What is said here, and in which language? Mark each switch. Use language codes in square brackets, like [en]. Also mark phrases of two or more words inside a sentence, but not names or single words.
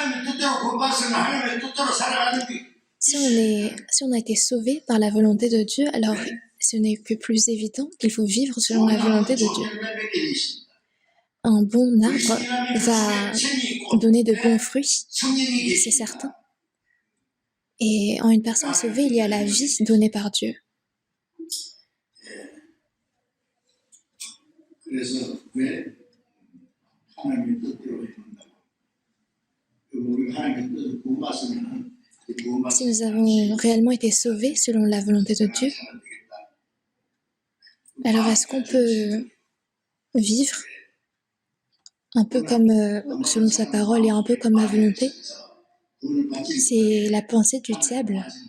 [fr] Si on a été sauvé par la volonté de Dieu, alors ce n'est que plus évident qu'il faut vivre selon la volonté de Dieu. Un bon arbre va donner de bons fruits, c'est certain. Et en une personne sauvée, il y a la vie donnée par Dieu. [ko] 그래서 왜 하나님의 뜻대로 해준다고? 우리가 하나님의 뜻을 구원받으면 [fr] Si nous avons réellement été sauvés selon la volonté de Dieu, alors est-ce qu'on peut vivre un peu comme selon sa parole et un peu comme ma volonté? C'est la pensée du diable.